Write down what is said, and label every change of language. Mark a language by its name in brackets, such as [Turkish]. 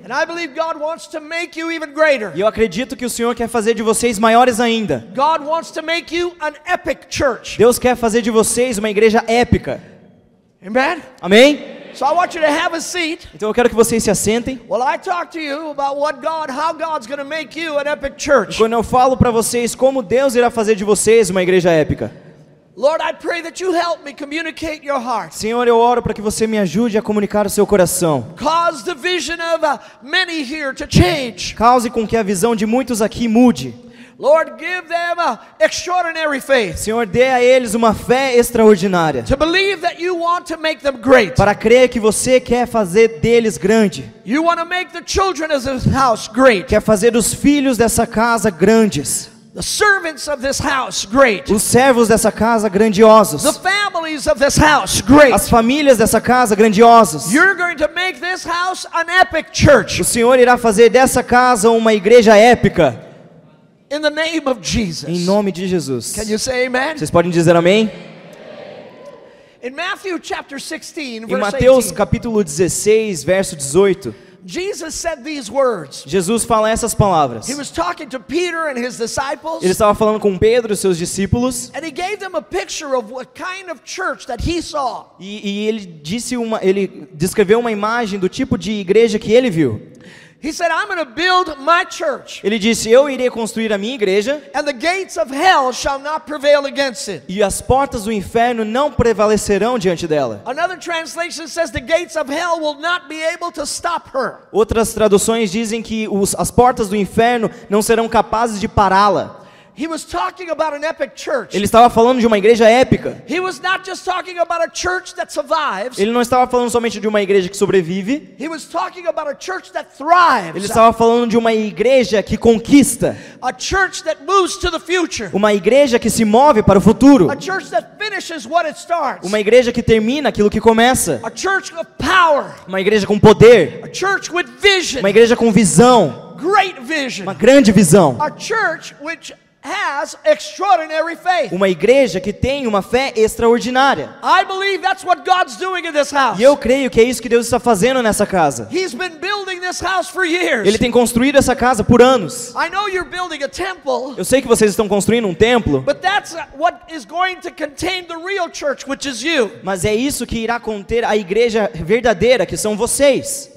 [English] And I believe God wants to make you even greater. [Portuguese] E eu acredito que o Senhor quer fazer de vocês maiores ainda. [English] God wants to make you an epic church. [Portuguese] Deus quer fazer de vocês uma igreja épica. [English] Amen? [Portuguese] Amém? [English] So I want you to have a seat. [Portuguese] Então eu quero que vocês se assentem. [English] Well, I talk to you about how God's going to make you an epic church. [Portuguese] Quando eu falo para vocês como Deus irá fazer de vocês uma igreja épica. [English] Lord, I pray that you help me communicate your heart. [Portuguese] Senhor, eu oro para que você me ajude a comunicar o seu coração. [English] Cause the vision of many here to change. [Portuguese] Cause com que a visão de muitos aqui mude. [English] Lord, give them extraordinary faith. [Portuguese] Senhor, dê a eles uma fé extraordinária. [English] To believe that you want to make them great. [Portuguese] Para crer que você quer fazer deles grande. [English] You want to make the children of this house great. [Portuguese] Quer fazer dos filhos dessa casa grandes. [English] The servants of this house great. [Portuguese] Os servos dessa casa grandiosos. [English] The families of this house great. [Portuguese] As famílias dessa casa grandiosos. [English] You're going to make this house an epic church. [Portuguese] O Senhor irá fazer dessa casa uma igreja épica. [English] In the name of Jesus. [Portuguese] Em nome de Jesus. [English] Can you say amen? [Portuguese] Vocês podem dizer amém? [English] In Matthew chapter 16, [Portuguese] Em [English] verse [Portuguese] Mateus 18, capítulo 16, verso 18, [English] Jesus said these words. [Portuguese] Jesus fala essas palavras. [English] He was talking to Peter and his disciples. [Portuguese] Ele estava falando com Pedro e seus discípulos. [English] And he gave them a picture of what kind of church that he saw. [Portuguese] E ele descreveu uma imagem do tipo de igreja que ele viu. [English] He said, I'm going to build my church. [Portuguese] Ele disse, eu irei construir a minha igreja. [English] And the gates of hell shall not prevail against it. [Portuguese] E as portas do inferno não prevalecerão diante dela. [English] Another translation says the gates of hell will not be able to stop her. [Portuguese] Outras traduções dizem que as portas do inferno não serão capazes de pará-la. [English] He was talking about an epic church. [Portuguese] Ele estava falando de uma igreja épica. [English] He was not just talking about a church that survives. [Portuguese] Ele não estava falando somente de uma igreja que sobrevive. [English] He was talking about a church that thrives. [Portuguese] Ele estava falando de uma igreja que conquista. [English] A church that moves to the future. [Portuguese] Uma igreja que se move para o futuro. [English] A church that finishes what it starts. [Portuguese] Uma igreja que termina aquilo que começa. [English] A church of power. [Portuguese] Uma igreja com poder. [English] A church with vision. [Portuguese] Uma igreja com visão. [English] Great vision. [Portuguese] Uma grande visão. [English] A church which has extraordinary faith. [Portuguese] Uma igreja que tem uma fé extraordinária. [English] I believe that's what God's doing in this house. [Portuguese] E eu creio que é isso que Deus está fazendo nessa casa. [English] He's been building this house for years. [Portuguese] Ele tem construído essa casa por anos. [English] I know you're building a temple. [Portuguese] Eu sei que vocês estão construindo um templo. [English] But that's what is going to contain the real church, which is you. [Portuguese] Mas é isso que irá conter a igreja verdadeira, que são vocês.